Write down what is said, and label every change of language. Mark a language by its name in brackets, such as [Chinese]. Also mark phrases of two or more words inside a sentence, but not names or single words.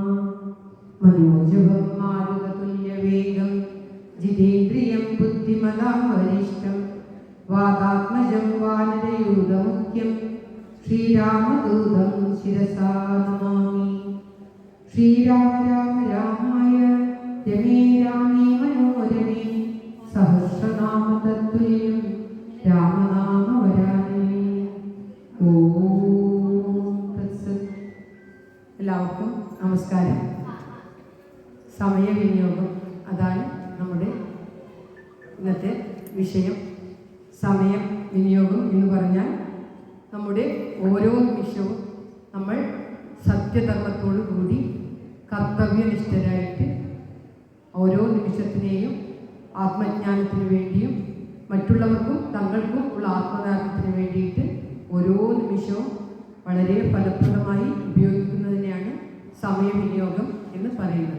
[Sanskrit] मनोजवं मारुततुल्यवेगं जितेन्द्रियं बुद्धिमतां वरिष्ठं वातात्मजं वानरयूथमुख्यं श्रीरामदूतं शिरसा नमामि। श्रीराम राम रामाय रमे रामे मनोरमे सहस्रनाम तत्तुल्यं രാമനാമവരാനേ. ഓം തത്സത്. [Malayalam] എല്ലാവർക്കും നമസ്കാരം. സമയവിനിയോഗം അതാണ് നമ്മുടെ ഇന്നത്തെ വിഷയം. സമയം വിനിയോഗം എന്ന് പറഞ്ഞാൽ നമ്മുടെ ഓരോ നിമിഷവും നമ്മൾ സത്യധർമ്മത്തോടു കൂടി കർത്തവ്യനിഷ്ഠരായിട്ട് ഓരോ നിമിഷത്തിനെയും ആത്മജ്ഞാനത്തിന് വേണ്ടിയും മറ്റുള്ളവർക്കും തങ്ങൾക്കും ഉള്ള ആത്മദാനത്തിന് വേണ്ടിയിട്ട് ഓരോ നിമിഷവും വളരെ ഫലപ്രദമായി ഉപയോഗിക്കുന്നതിനെയാണ് സമയവിനിയോഗം എന്ന് പറയുന്നത്.